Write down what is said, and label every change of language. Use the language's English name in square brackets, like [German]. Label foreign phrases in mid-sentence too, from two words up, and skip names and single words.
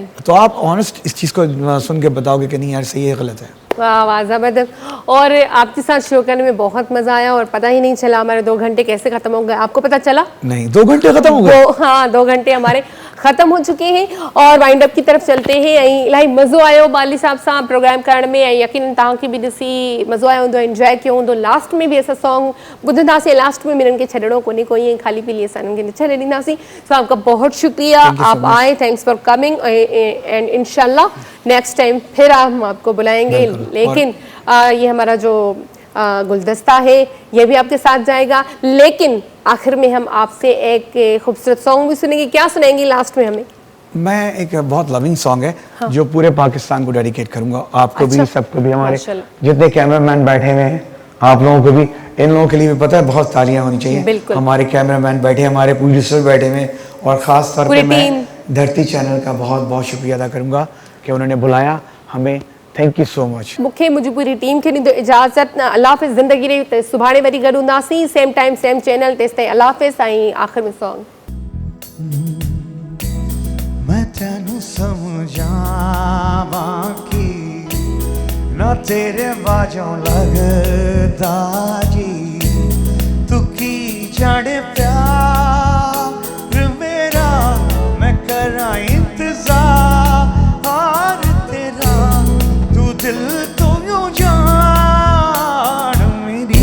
[Urdu] تو آپ آنیسٹ اس چیز کو سن کے بتاؤ گے کہ نہیں یار صحیح ہے غلط ہے. واہ واہ زبردست. اور آپ کے ساتھ شو کرنے میں بہت مزہ آیا اور پتہ ہی نہیں چلا ہمارے 2 گھنٹے کیسے ختم ہو گئے. آپ کو پتہ چلا? نہیں، 2 گھنٹے ختم ہو گئے. ہاں 2 گھنٹے ہمارے ختم ہو چکے ہیں اور [English] wind up [Urdu] کی طرف چلتے ہیں. [Sindhi] ऐं इलाही मज़ो आयो बाली साहब सां प्रोग्राम करण में, ऐं यकीनन तव्हांखे बि ॾिसी मज़ो आयो हूंदो, एंजॉय कयो हूंदो। लास्ट में बि असां सॉन्ग ॿुधंदासीं, लास्ट में इन्हनि खे छॾिणो कोन्हे कोई, ईअं ख़ाली पीली असां इन्हनि खे छॾे ॾींदासीं। [Urdu] سو آپ کا بہت شکریہ, [English] Thank you so [Urdu] आप [English] much. [Urdu] आए, [English] thanks for coming and [Urdu] ان شاء اللہ [English] next time [Urdu] پھر ہم آپ کو بلائیں گے. बिल्कुल। لیکن یہ ہمارا جو گلدستہ ہے یہ بھی آپ کے ساتھ جائے گا، لیکن آخر میں ہم آپ سے ایک خوبصورت سانگ بھی سنیں گے. کیا سنیں گی لاسٹ میں ہمیں? میں ایک بہت [English] loving song [Urdu] ہے جو پورے پاکستان کو ڈیڈیکیٹ کروں گا، آپ کو بھی، سب کو بھی، ہمارے माशाल्लाह। جتنے کیمرہ مین بیٹھے ہوئے ہیں، آپ لوگوں کو بھی، ان لوگوں کے لیے بھی پتہ ہے بہت تالیاں ہونی چاہئیں. बिल्कुल। ہمارے کیمرہ مین بیٹھے، ہمارے پروڈیوسر بیٹھے ہوئے، اور خاص طور पूरी پے میں टीम। دھرتی چینل کا بہت بہت شکریہ ادا کروں گا کہ انہوں نے بلایا ہمیں. [English] Thank you so much. [Sindhi] मूंखे मुंहिंजी पूरी टीम खे ॾींदो इजाज़त। अल्लाह हाफ़िज़। ज़िंदगी रही त सुभाणे वरी गॾु हूंदासीं, [English] same time same channel. [Sindhi] तेसिताईं अल्लाह हाफ़िज़। ऐं आख़िर में सॉन्ग [Punjabi] میں تینوں سمجھاواں کہ نا تیرے باجوں لگدا جی، تُو کی جانے پیار میرا، میں کراں انتظار تیرا، تُو دل تو یوں جان میری.